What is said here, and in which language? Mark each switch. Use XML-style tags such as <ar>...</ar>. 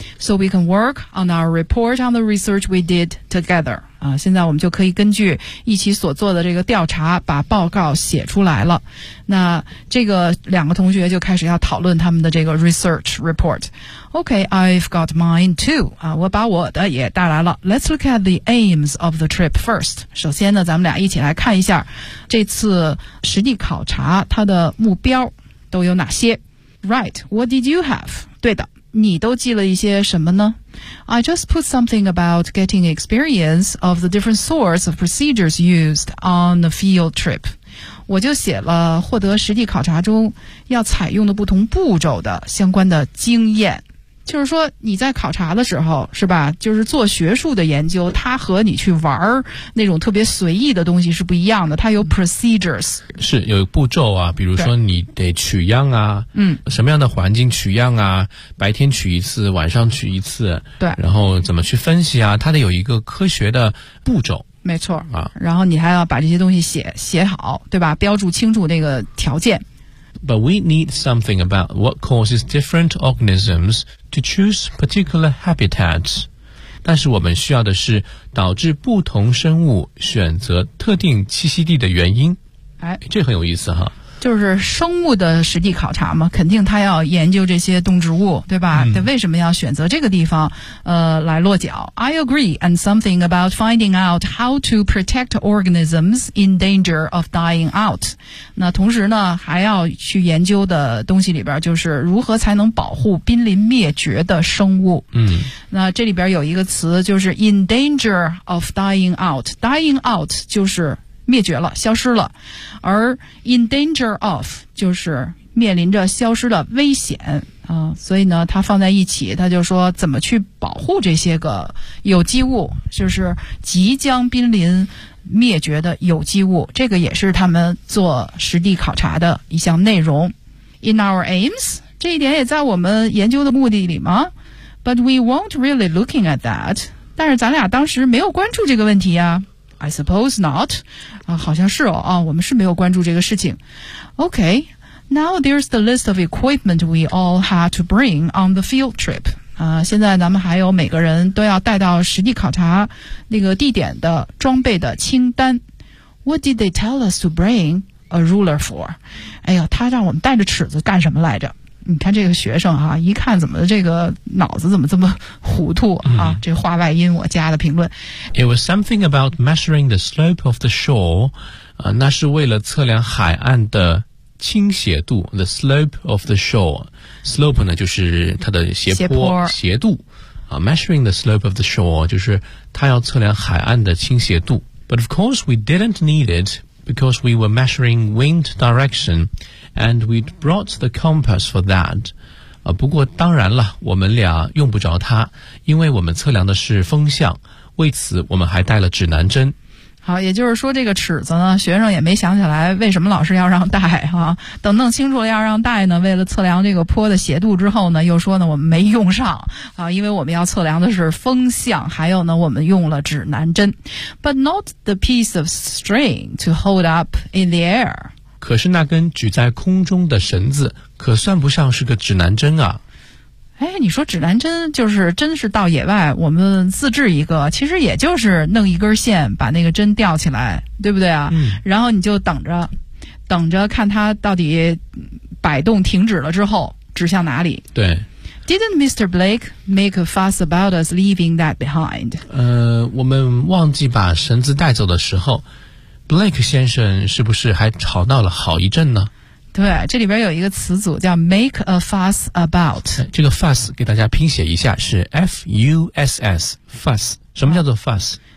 <en>So we can work on our report on the research we did together.</en> <zh>现在我们就可以根据一起所做的这个调查把报告写出来了。那这个两个同学就开始要讨论他们的这个</zh> <en>research report. Okay, I've got mine too.</en> <zh>我把我的也带来了。</zh> <en>Let's look at the aims of the trip first.</en> <zh>首先呢，咱们俩一起来看一下这次实地考察它的目标都有哪些。</zh> <en>Right, what did you have?</en> <zh>对的，你都记了一些什么呢？</zh> <en>I just put something about getting experience of the different sorts of procedures used on the field trip.</en> <zh>我就写了获得实地考察中要采用的不同步骤的相关的经验。就是说你在考察的时候是吧，就是做学术的研究，它和你去玩那种特别随意的东西是不一样的，它有 procedures，是有步骤啊，比如说你得取样啊，什么样的环境取样啊，白天取一次晚上取一次，对，然后怎么去分析啊，它得有一个科学的步骤，没错啊，然后你还要把这些东西写好对吧，标注清楚那个条件。</zh> <en>But we need something about what causes different organisms to choose particular habitats.</en> <zh>但是我们需要的是导致不同生物选择特定栖息地的原因。这很有意思哈。就是生物的实地考察嘛，肯定他要研究这些动植物，对吧？他为什么要选择这个地方，来落脚。</zh> <en>I agree, and something about finding out how to protect organisms in danger of dying out.</en> <zh>那同时呢，还要去研究的东西里边，就是如何才能保护濒临灭绝的生物。那这里边有一个词，就是</zh> <en>in danger of dying out. Dying out</en> <zh>就是灭绝了，消失了，而</zh> <en>in danger of</en> <zh>就是面临着消失的危险啊，所以呢，它放在一起，它就说怎么去保护这些个有机物，就是即将濒临灭绝的有机物，这个也是他们做实地考察的一项内容。</zh> <en>In our aims,</en> <zh>这一点也在我们研究的目的里吗？</zh> <en>But we weren't really looking at that.</en> <zh>但是咱俩当时没有关注这个问题呀。</zh> <en>I suppose not.</en> <zh>啊，好像是哦，啊，我们是没有关注这个事情。</zh> <en>Okay, now there's the list of equipment we all had to bring on the field trip.</en> <zh>啊，现在咱们还有每个人都要带到实地考察那个地点的装备的清单。</zh> <en>What did they tell us to bring a ruler for?</en> <zh>哎呀，他让我们带着尺子干什么来着？你看这个学生哈，一看怎么这个脑子怎么这么糊涂啊！这话外音我加的评论。</zh> <en>It was something about measuring the slope of the shore，</en> <zh>啊，那是为了测量海岸的倾斜度。</zh> <en>The slope of the shore，slope</en> <zh>呢就是它的斜度啊。</zh> <en>Measuring the slope of the shore</en> <zh>就是它要测量海岸的倾斜度。</zh> <en>But of course we didn't need it because we were measuring wind direction。 And we'd brought the compass for that.</en> <zh>啊，不过当然了，我们俩用不着它，因为我们测量的是风向，为此我们还带了指南针。好，也就是说这个尺子呢，学生也没想起来为什么老师要让带啊。等弄清楚了要让带呢，为了测量这个坡的斜度之后呢，又说呢我们没用上啊，因为我们要测量的是风向，还有呢我们用了指南针。</zh> <en>But not the piece of string to hold up in the air.</en> <zh>可是那根举在空中的绳子可算不上是个指南针啊。哎，你说指南针就是真是到野外我们自制一个，其实也就是弄一根线把那个针吊起来，对不对啊？嗯，然后你就等着看它到底摆动停止了之后指向哪里。对。</zh> <en>Didn't Mr. Blake make a fuss about us leaving that behind?</en> <zh>我们忘记把绳子带走的时候，Blake 先生是不是还吵闹了好一阵呢？对，这里边有一个词组叫</zh> <en>make a fuss about。</en> <zh>这个 fuss 给大家拼写一下，是 F-U-S-S, fuss。什么叫做 fuss？</zh>